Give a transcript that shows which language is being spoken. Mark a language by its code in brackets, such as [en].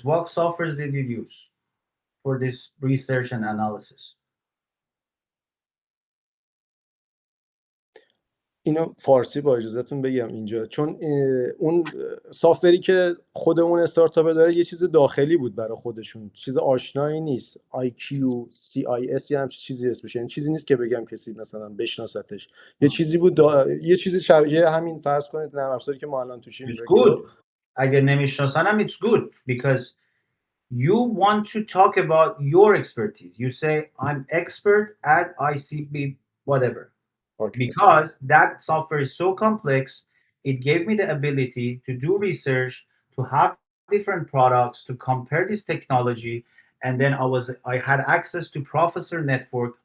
[en] What softwares did you use for this research and analysis? [fa] اینو فارسی با اجازهتون بگم اینجا، چون اون سافتوری که خود اون استارتاپ داره یه چیز داخلی بود برای خودشون، چیز آشنایی نیست. IQ CIS یا همچین چیزی اسمش، یعنی چیزی نیست که بگم کسی مثلا بشناستش. یه چیزی بود یه چیزی شبیه همین، فرض کنید نرم افزاری که ما الان توشیم [en] It's [fa] رکرو. [en] good. [fa] اگه نمیشناسنم [en] it's good because you want to talk about your expertise. You say I'm expert at ICB whatever. Okay. Because that software is so complex, it gave me the ability to do research, to have different products, to compare this technology, and then I had access to professor network.